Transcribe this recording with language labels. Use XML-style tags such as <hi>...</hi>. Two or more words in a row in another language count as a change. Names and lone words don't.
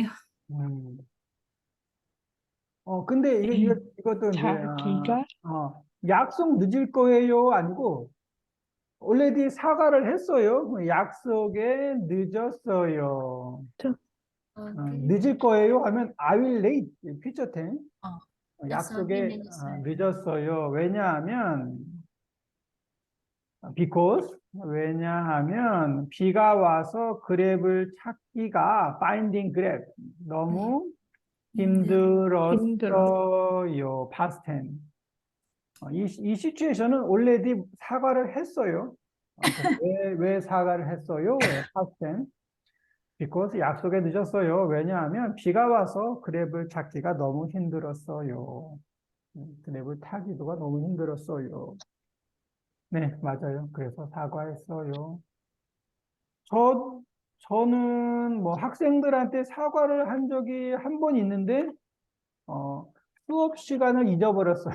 <ko>음. 근데 이것도 이제, 자기가 약속 늦을 거예요? 아니고, already 사과를 했어요. 약속에 늦었어요. 오케이. 늦을 거예요?</ko> <en>하면 I will late, future tense.</en> <ko>어, 약속이 약속에 늦었어요. 늦었어요. 왜냐하면, because, 왜냐하면, 비가 와서 그랩을 찾기가, finding 그랩, 너무 힘들어. 힘들었어요.</ko> <en>past tense.</en> <ko>이 시츄에이션은 already 사과를 했어요. 그래서 왜 사과를 했어요? 왜</ko> <en>past tense?</en> <ko>because 약속에 늦었어요. 왜냐하면 비가 와서 그랩을 찾기가 너무 힘들었어요. 그랩을 타기도가 너무 힘들었어요. 네, 맞아요. 그래서 사과했어요. 저, 저는 뭐 학생들한테 사과를 한 적이 한 번 있는데, 수업 시간을 잊어버렸어요.</ko>